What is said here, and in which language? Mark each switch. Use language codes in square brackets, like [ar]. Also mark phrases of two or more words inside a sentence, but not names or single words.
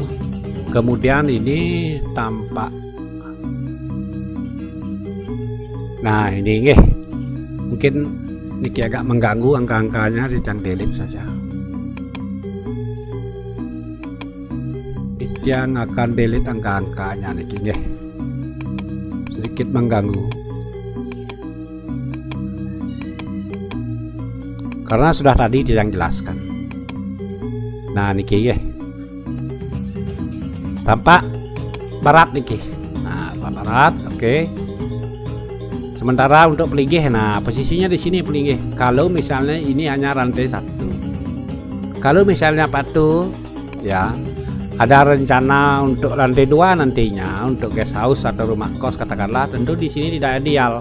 [id] Kemudian ini tampak. Nah, ini nggih. Mungkin niki agak mengganggu angka-angkanya, Titiang delete saja. Titiang akan delete angka-angkanya [ban] niki nggih. [id] Sedikit mengganggu. Karena sudah tadi Titiang jelaskan. Nah, [ban] niki nggih. [id] Tampak barat niki. Nah, barat, oke. Sementara untuk pelinggih, nah posisinya di sini pelinggih. Kalau misalnya ini hanya rantai 1. Kalau misalnya Pak tuh ya ada rencana untuk lantai 2 nantinya untuk [en] guest house [id] atau rumah kos katakanlah, tentu di sini tidak ideal.